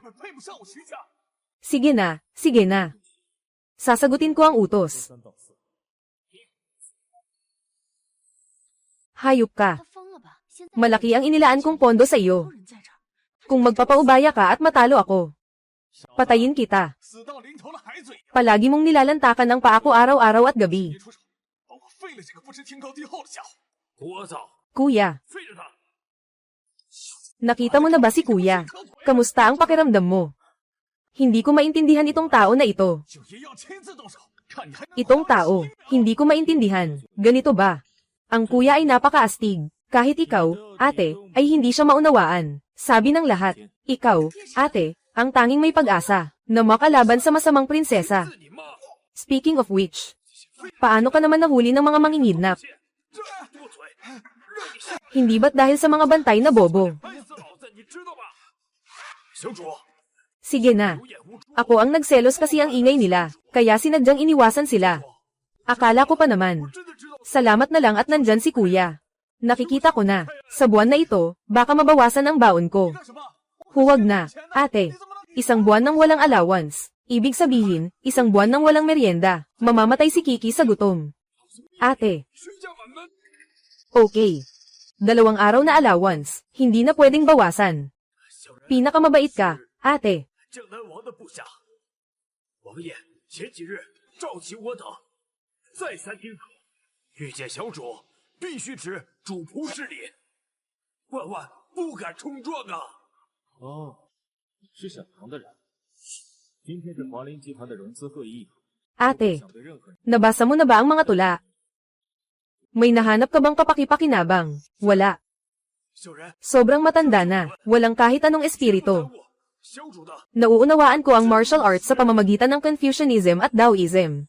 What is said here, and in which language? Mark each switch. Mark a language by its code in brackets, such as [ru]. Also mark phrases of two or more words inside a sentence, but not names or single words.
[tl] Sige na, sige na. Sasagutin ko ang utos. Hayop ka. Malaki ang inilaan kong pondo sa iyo. Kung magpapaubaya ka at matalo ako, Patayin kita. [zh] 死到临头了还嘴硬， [tl] Palagi mong nilalantakan ang paa ko araw-araw at gabi. [zh] 别出手，把我废了这个不知天高地厚的家伙！聒噪， [tl] Kuya, [zh] 废了他！ [tl] nakita mo na ba si Kuya? Kamusta ang pakiramdam mo? Hindi ko maintindihan itong tao na ito. [zh] 九爷要亲自动手，看你还能 [tl] Itong tao, hindi ko maintindihan. Ganito ba? Ang kuya ay napakaastig. Kahit ikaw, ate, ay hindi siya maunawaan. Sabi ng lahat, ikaw, ate, ang tanging may pag-asa na makalaban sa masamang prinsesa. [en] Speaking of which, [tl] paano ka naman nahuli ng mga mangingidnap? Hindi ba't dahil sa mga bantay na bobo? [zh] 你知道吧？小主， [tl] Sige na. Ako ang nagselos kasi ang ingay nila, kaya sinadyang iniwasan sila. Akala ko pa naman. Salamat na lang at nandyan si kuya. Nakikita ko na, sa buwan na ito, baka mabawasan ang baon ko. Huwag na, ate. Isang buwan ng walang allowance. Ibig sabihin, isang buwan ng walang merienda. Mamamatay si Kiki sa gutom. Ate. Okay. 2 araw na allowance, hindi na pwedeng bawasan. Pinakamabait ka, ate. [zh] 江南王的部下，王爷前几日召集我等，再三叮嘱，遇见小主必须执主仆之礼，万万不敢冲撞啊！哦，是小唐的人。今天是华林集团的融资会议， [tl] Ate, nabasa mo na ba ang mga tula? May nahanap ka bang kapaki-pakinabang? Wala. Sobrang matanda na, walang kahit anong espiritu. Nauunawaan ko ang [en] martial arts [tl] sa pamamagitan ng Confucianism at Taoism.